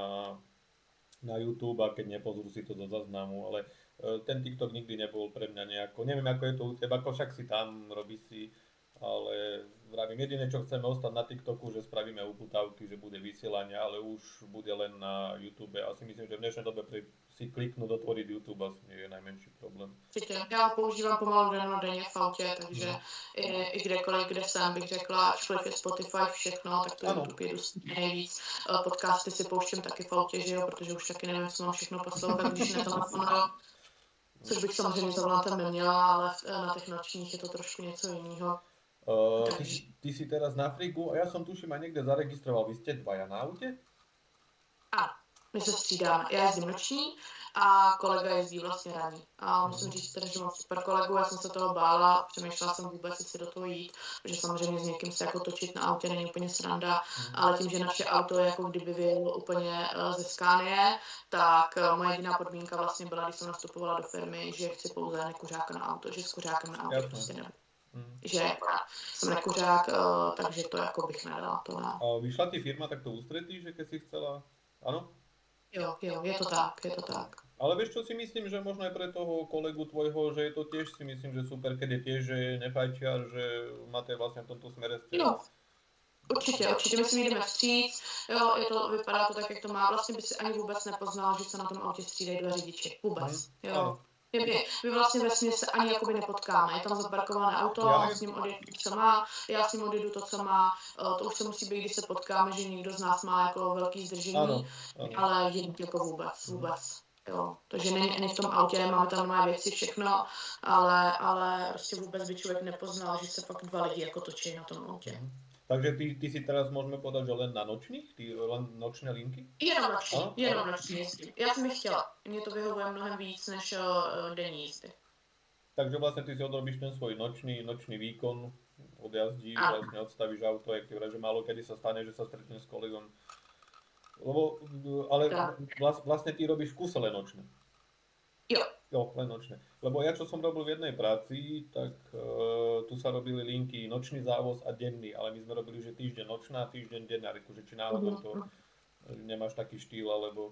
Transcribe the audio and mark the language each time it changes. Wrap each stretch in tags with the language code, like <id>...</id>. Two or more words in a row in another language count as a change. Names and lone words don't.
<sk>na YouTube a keď nepozrú si to zo záznamu, ale ten TikTok nikdy nebol pre mňa nejako, neviem ako je to u teba, ako však si tam, robí si, ale vravím, jediné čo chceme ostať na TikToku, že spravíme uputávky, že bude vysielanie, ale už bude len na YouTube. Asi myslím, že v dnešnej dobe si kliknúť, otvoriť YouTube asi nie je najmenší problém.</sk> <cs>Určitě. Já používám pomalu denně v autě, takže i kdekoliv, kde jsem, bych řekla, ačkoliv je Spotify, všechno, tak to YouTube jedu nejvíc. Podcasty si pouštím taky v autě, že jo, protože už taky nevím, co mám všechno poslouchat, když netelefonuju. Což bych samozřejmě za volantem neměla, ale na těch nočních je to trošku něco jiného.</cs> <sk>Ty si teraz na Frigu a ja som tuším aj niekde zaregistroval. Vy ste dvaja na aute?</sk> <cs>Ano, my se střídáme. Já jezdím noční a kolega jezdí vlastně ranní. A musím říct teda, že mám super kolegu, já jsem se toho bála, přemýšlela jsem vůbec, jestli do toho jít, protože samozřejmě s někým se jako točit na autě není úplně sranda, ale tím, že naše auto je jako kdyby vyjelo úplně ze Scanie, tak moje jediná podmínka vlastně byla, když jsem nastupovala do firmy, že chci pouze nekuřáka na auto, že s kuřákem na auto prostě nebudu. Že jsem nekuřák, takže to jako bych nedala. To ne.</cs> <sk>A vyšla ti firma takto ústretí, že keď si chcela, áno?</sk> <cs>Jo, je to tak, je to tak.</cs> <sk>Ale vieš, čo si myslím, že možno aj pre toho kolegu tvojho, že je to tiež si myslím, že super, keď je tiež, že je nefajčiar, že máte vlastne v tomto smere stred.</sk> <cs>Jo, určitě, my si jdeme vstříc, jo, vypadá to tak, jak to má, vlastně by si ani vůbec nepoznal, že se na tom autě střídají dva řidiči, vůbec, jo. My vlastně vesměs se ani jakoby nepotkáme, je tam zaparkované auto, on s ním odjedu to, co má, já s ním odjedu to, co má, to už se musí být, když se potkáme, že někdo z nás má jako velký zdržení, ano. Ale jít jako vůbec. Jo, takže není v tom autě, máme tam nové věci, všechno, ale prostě vůbec by člověk nepoznal, že se fakt dva lidi jako točí na tom autě.</cs> <sk>Takže ty si teraz môžeme povedať, že len na nočných? Len nočné linky?</sk> <cs>Jenom noční jezdím. Já jsem je chtěla. Mně to vyhovuje mnohem víc než denní jízdy.</cs> <sk>Takže vlastne ty si odrobíš ten svoj nočný výkon, odjazdíš, vlastne odstavíš auto, jak ty vraj, že málo kedy sa stane, že sa stretne s kolegom. Ale vlastne ty robíš v kuse len nočné. Jo, len nočné. Lebo ja, čo som robil v jednej práci, tak tu sa robili linky nočný závoz a denný, ale my sme robili, že týždeň nočná, týždeň denná, že či náhodou to nemáš taký štýl, alebo...</sk>